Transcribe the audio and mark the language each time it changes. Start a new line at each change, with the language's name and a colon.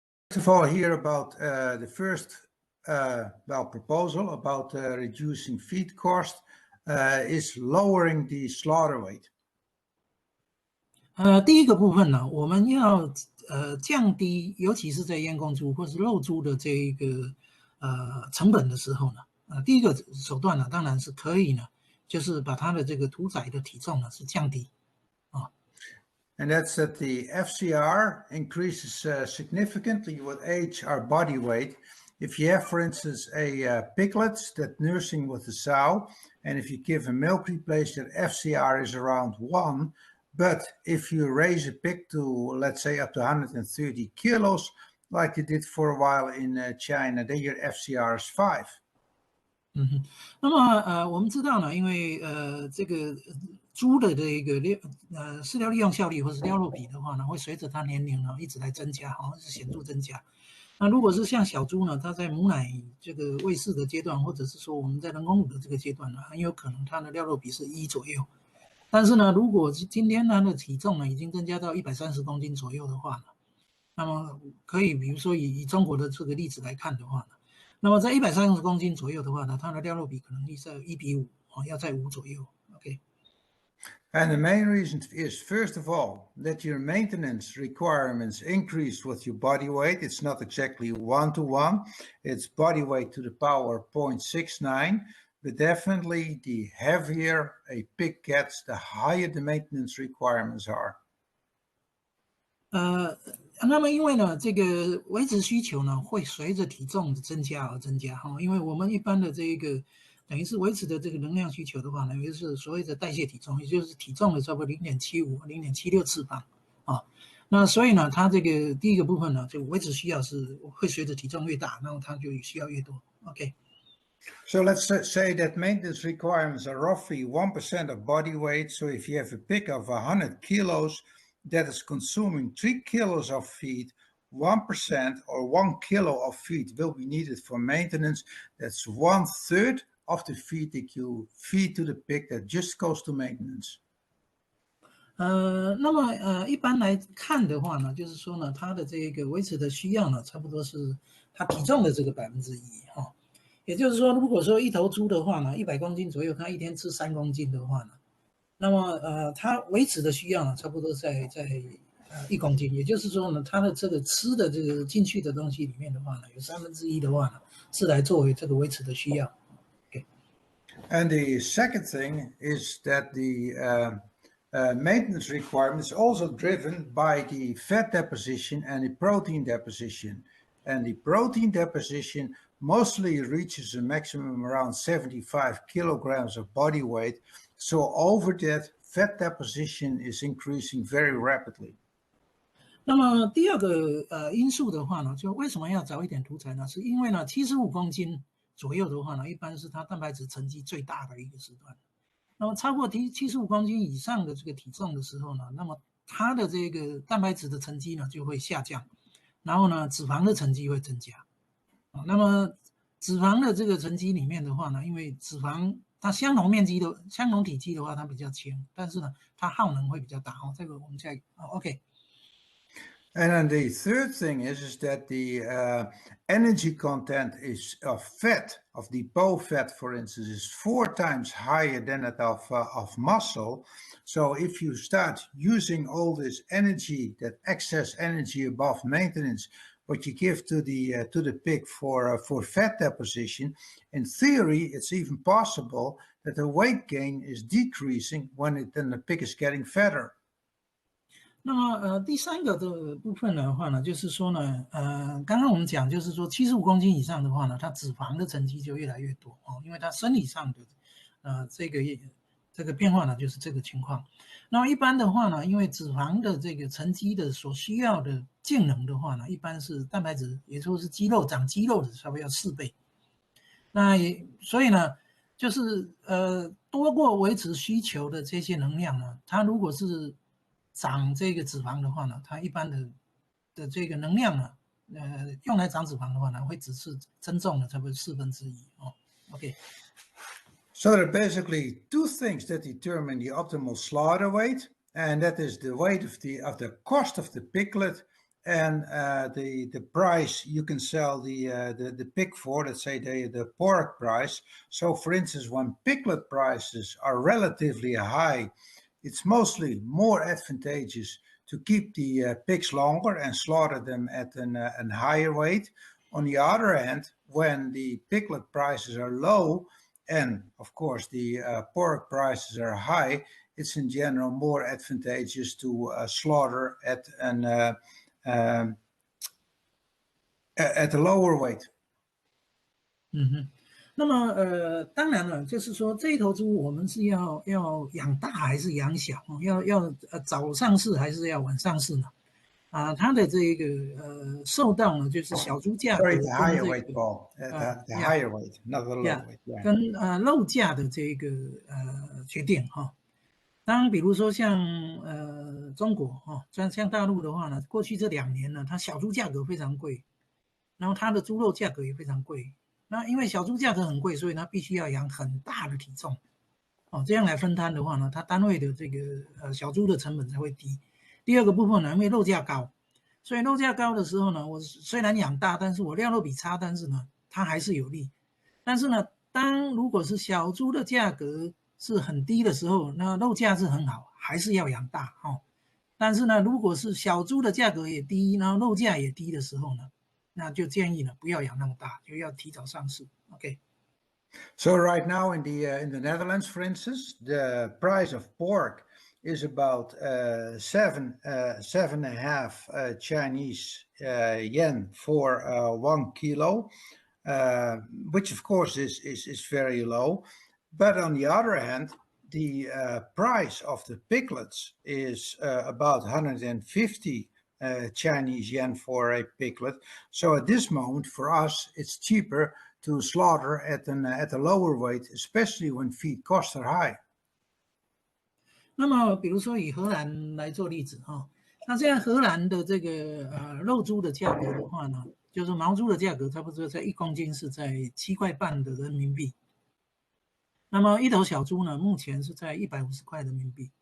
English: First of all, here about the first proposal about reducing feed cost is lowering the slaughter weight.
Chinese: 第一个部分呢，我们要降低，尤其是在阉公猪或是肉猪的这一个成本的时候呢，第一个手段呢，当然是可以呢，就是把它的这个屠宰的体重呢是降低啊。
English: And that's that the FCR increases significantly with age or body weight. If you have, for instance, a piglet that's nursing with a sow, and if you give a milk replacement, FCR is around 1. But if you raise a pig to, let's say, up to 130 kilos, like you did for a while in China, then your FCR is 5.
Chinese: 那么我们知道呢，因为这个猪的这个饲料利用效率或是料肉比的话呢，会随着它年龄呢一直来增加，是显著增加。那如果是像小猪呢，它在母奶这个喂饲的阶段，或者是说我们在人工乳的这个阶段呢，很有可能它的料肉比是1左右。但是呢，如果今天它的体重呢已经增加到130公斤左右的话呢，那么可以比如说以中国的这个例子来看的话呢，那么在130公斤左右的话呢，它的料肉比可能在1比5，要在5左右。 OK。
English: And the main reason is, first of all, that your maintenance requirements increase with your body weight. It's not exactly 1-to-1. It's body weight to the power 0.69. But definitely, the heavier a pig gets, the higher the maintenance requirements are.
Chinese: 那么因为呢，这个维持需求呢会随着体重的增加而增加哈，因为我们一般的这个等于是维持的这个能量需求的话呢，也就是所谓的代谢体重，也就是体重的差不多0.75、0.76次方啊。那所以呢，它这个第一个部分呢，就维持需要是会随着体重越大，然后它就需要越多。 OK。
English: So let's say that maintenance requirements are roughly 1% of body weight. So if you have a pig of 100 kilos that is consuming 3 kilos of feed, 1% or 1 kilo of feed will be needed for maintenance. That's 1/3 of the feed that you feed to the pig that just goes to maintenance.
Chinese: 那么一般来看的话呢，就是说呢，它的这个维持的需要呢，差不多是它体重的这个1%哈。也就是说，如果说一头猪的话呢，100公斤左右，它一天吃3公斤的话呢，那么它维持的需要呢，差不多在1公斤。也就是说呢，它的这个吃的这个进去的东西里面的话呢，有1/3的话呢，是来作为这个维持的需要。 Okay.
English: And the second thing is that the maintenance requirement is also driven by the fat deposition and the protein deposition. And the protein deposition mostly reaches a maximum around 75 kilograms of body weight. So over that, fat deposition is increasing very rapidly.
Chinese: 那么第二个因素的话呢，就为什么要早一点屠宰呢？是因为呢，75公斤左右的话呢，一般是它蛋白质沉积最大的一个时段。那么超过75公斤以上的这个体重的时候呢，那么它的这个蛋白质的沉积呢就会下降，然后呢脂肪的沉积会增加。那么脂肪的这个沉积里面的话呢，因为脂肪它相同体积的话它比较轻，但是呢它耗能会比较大。这个我们再OK。
English: And then the third thing is that the energy content of fat, of the bow fat, for instance, is 4 times higher than that of muscle. So if you start using all this energy, that excess energy above maintenance, what you give to the pig for fat deposition, in theory, it's even possible that the weight gain is decreasing when the pig is getting fatter.
Chinese: 那么第三个的部分的话呢，就是说呢，刚刚我们讲就是说75公斤以上的话呢，它脂肪的沉积就越来越多因为它生理上的这个变化呢就是这个情况。那么一般的话呢，因为脂肪的这个沉积的所需要的净能的话呢，一般是蛋白质，也就是长肌肉的差不多要4倍。那所以呢，就是多过维持需求的这些能量呢，它如果是长这个脂肪的话呢，它一般的这个能量呢，用来长脂肪的话呢，会只是增重了差不多1/4OK。
English: So there are basically 2 things that determine the optimal slaughter weight, and that is the weight of the cost of the piglet and the price you can sell the pig for, let's say the pork price. So for instance, when piglet prices are relatively high, it's mostly more advantageous to keep the pigs longer and slaughter them at a higher weight. On the other hand, when the piglet prices are low and of course the pork prices are high, it's in general more advantageous to slaughter at a lower weight.
Chinese: 那么当然了，就是说这一头猪我们是要养大还是养小？要早上市还是要晚上市呢？它的这个受到呢就是小猪价格
English: Sorry,
Chinese: 跟
English: the higher weight, Paul. The higher weight, not the lower weight.
Chinese: 跟肉价的这个决定哈。当然，比如说像中国像大陆的话呢，过去这2年呢，它小猪价格非常贵，然后它的猪肉价格也非常贵。那因为小猪价格很贵，所以它必须要养很大的体重，这样来分摊的话呢，它单位的这个小猪的成本才会低。第二个部分呢，因为肉价高，所以肉价高的时候呢，我虽然养大，但是我料肉比差，但是呢，它还是有利。但是呢，如果是小猪的价格是很低的时候，那肉价是很好，还是要养大但是呢，如果是小猪的价格也低，然后肉价也低的时候呢，那就建议呢不要养那么大，就要提早上市。 OK。
English: So right now in the Netherlands, for instance, the price of pork is about 7.5 Chinese yen for 1 kilo, which of course is very low. But on the other hand, the price of the piglets is about 150 Chinese yen for a piglet. So at this moment, for us, it's cheaper to slaughter at a lower weight, especially when feed costs are high.
Chinese: 那么，比如说以荷兰来做例子那现在荷兰的这个肉猪的价格的话呢，就是毛猪的价格差不多在1公斤是在7块半的人民币。那么一头小猪呢，目前是在150块人民币。